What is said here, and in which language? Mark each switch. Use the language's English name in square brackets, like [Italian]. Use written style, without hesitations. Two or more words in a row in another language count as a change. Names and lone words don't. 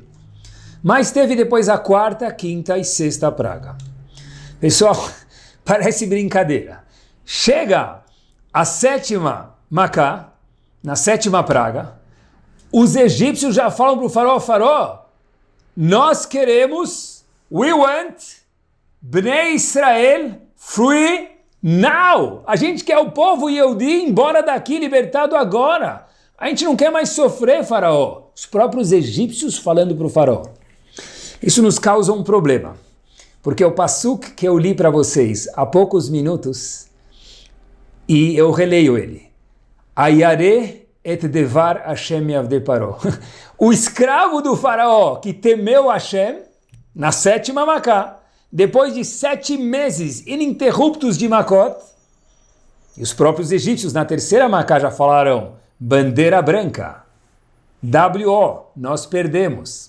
[Portuguese] Mas teve depois a quarta, quinta e sexta praga. Pessoal, parece brincadeira. Chega a sétima Macá, na sétima praga, os egípcios já falam para o faraó, nós queremos, [English] we want, [Hebrew] בני ישראל [English] free now. [Portuguese] A gente quer o povo Yehudi embora daqui, libertado agora. A gente não quer mais sofrer, faraó. Os próprios egípcios falando para o faraó. Isso nos causa um problema, porque o passuk que eu li para vocês há poucos minutos, e eu releio ele. [Hebrew] הירא את דבר השם מעבדי פרעה. [Portuguese] O escravo do faraó que temeu Hashem, na sétima Macá, depois de 7 meses ininterruptos de Makot, e os próprios egípcios na terceira Macá já falaram, bandeira branca, W.O., nós perdemos.